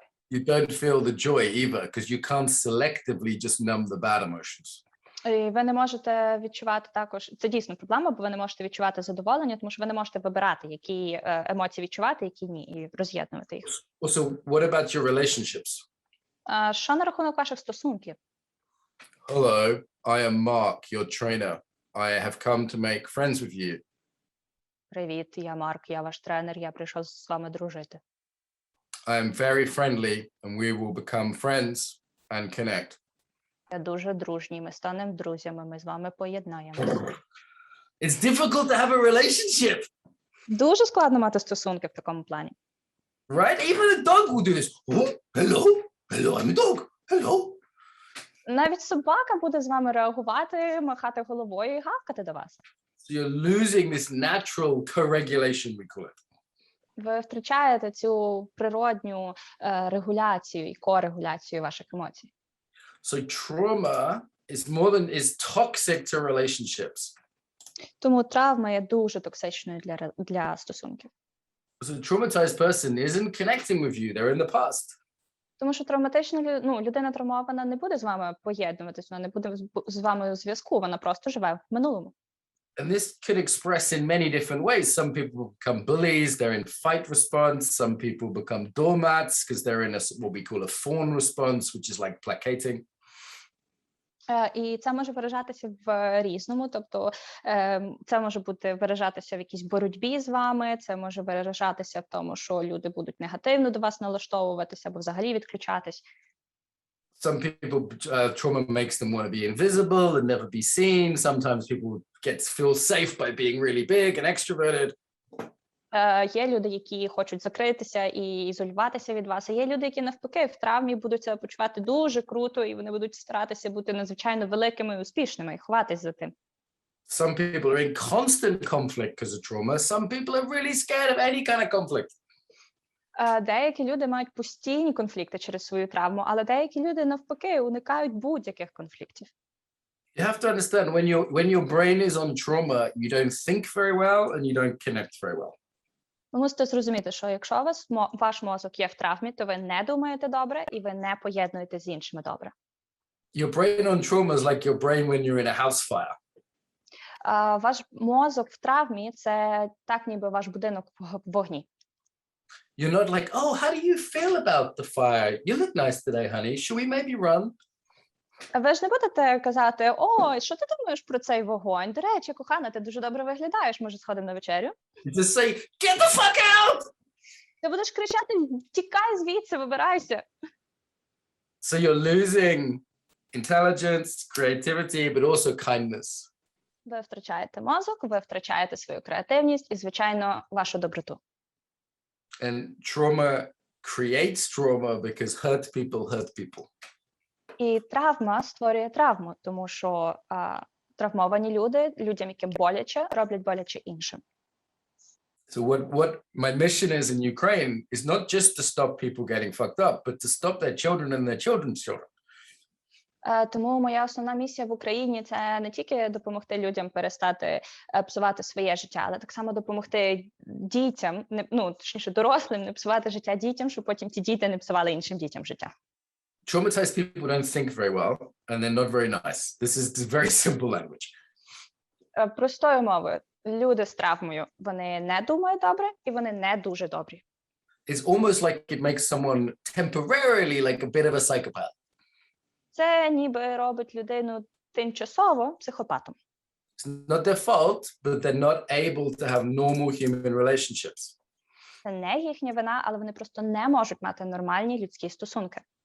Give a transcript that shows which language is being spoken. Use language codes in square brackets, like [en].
[en] You don't feel the joy either, because you can't selectively just numb the bad emotions. [uk] І ви не можете відчувати також, це дійсно проблема, бо ви не можете відчувати задоволення, тому що ви не можете вибирати, які емоції відчувати, які ні, і роз'єднувати їх. [en] Also, what about your relationships? [uk] Що на рахунок ваших стосунків? [en] Hello, I am Mark, your trainer. I have come to make friends with you. [uk] Привіт, я Марк, я ваш тренер, я прийшов з вами дружити. [en] I am very friendly and we will become friends and connect. [uk] Я дуже дружній, ми станемо друзями, ми з вами поєднаємо. [en] It's difficult to have a relationship. [uk] Дуже складно мати стосунки в такому плані. [en] Right? Even a dog will do this. Oh, hello, hello, I'm a dog. Hello. [uk] Навіть собака буде з вами реагувати, махати головою і гавкати до вас. [en] So you're losing this natural co-regulation, we call it. [uk] Ви втрачаєте цю природню регуляцію і корегуляцію ваших емоцій. [en] So trauma is toxic to relationships. [uk] Тому травма є дуже токсичною для стосунків. [en] So a traumatized person isn't connecting with you, they're in the past. [uk] Тому що травматична людина травмована не буде з вами поєднуватись, вона не буде з вами у зв'язку, вона просто живе в минулому. [en] And this could express in many different ways. Some people become bullies, they're in fight response. Some people become doormats because they're in what we call a fawn response, which is like placating. [uk] І це може виражатися в різному, тобто це може бути виражатися в якійсь боротьбі з вами, це може виражатися в тому, що люди будуть негативно до вас налаштовуватися або взагалі відключатись. [en] Some people, trauma makes them want to be invisible and never be seen. Sometimes people feel safe by being really big and extroverted. [uk] Є люди, які хочуть закритися і ізолюватися від вас, а є люди, які навпаки в травмі будуть себе почувати дуже круто, і вони будуть старатися бути надзвичайно великими і успішними, і ховатись за тим. [en] Some people are in constant conflict because of trauma. Some people are really scared of any kind of conflict. [uk] Деякі люди мають постійні конфлікти через свою травму, але деякі люди навпаки уникають будь-яких конфліктів. [en] You have to understand when your brain is on trauma, you don't think very well and you don't connect very well. [uk] Ви мусите зрозуміти, що якщо ваш мозок є в травмі, то ви не думаєте добре і ви не поєднуєте з іншими добре. [en] Your brain on trauma is like your brain when you're in a house fire. [uk] Ваш мозок в травмі – це так, ніби ваш будинок в вогні. [en] You're not like, oh, how do you feel about the fire? You look nice today, honey. Should we maybe run? [uk] Ви ж не будете казати, ой, що ти думаєш про цей вогонь? До речі, кохана, ти дуже добре виглядаєш, може сходимо на вечерю? [en] You just say, get the fuck out! [uk] Ти будеш кричати, тікай звідси, вибирайся. [en] So you're losing intelligence, creativity, but also kindness. [uk] Ви втрачаєте мозок, ви втрачаєте свою креативність і, звичайно, вашу доброту. [en] And trauma creates trauma because hurt people. [uk] І травма створює травму, тому що травмовані люди, людям, яким боляче, роблять боляче іншим. [en] So what my mission is in Ukraine is not just to stop people getting fucked up, but to stop their children and their children's children. [uk] Тому моя основна місія в Україні – це не тільки допомогти людям перестати псувати своє життя, але так само допомогти дітям, точніше дорослим, не псувати життя дітям, щоб потім ті діти не псували іншим дітям життя. [en] Traumatized people don't think very well, and they're not very nice. This is very simple language. [uk] Простою мовою, люди з травмою, вони не думають добре, і вони не дуже добрі. [en] It's almost like it makes someone temporarily like a bit of a psychopath. [uk] Це ніби робить людину тимчасово психопатом. [en] It's not their fault, but they're not able to have normal human relationships. [uk] Це не їхня вина, але вони просто не можуть мати нормальні людські стосунки.